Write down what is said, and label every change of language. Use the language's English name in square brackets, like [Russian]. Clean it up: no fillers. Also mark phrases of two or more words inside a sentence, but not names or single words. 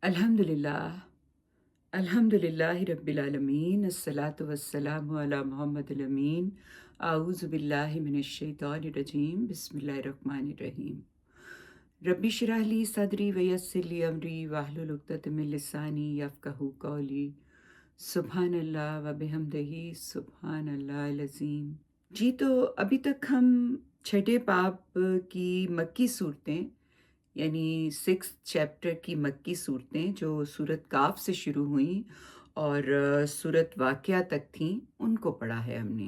[Arabic] الحمد لله الحمد لله رب العالمين الصلاة والسلام على محمد الأمين أعوذ بالله من الشيطان الرجيم بسم الله الرحمن الرحيم رب اشرح لي صدري ويسر لي أمري واحلل عقدة من لساني يفقهوا قولي سبحان الله وبحمده سبحان الله العظيم. [Urdu] جی، تو ابھی تک ہم چھٹے باب کی مکی سورتیں یعنی 6th چیپٹر کی مکی سورتیں جو سورت قاف سے شروع ہوئی اور سورت واقعہ تک تھیں، ان کو پڑھا ہے ہم نے.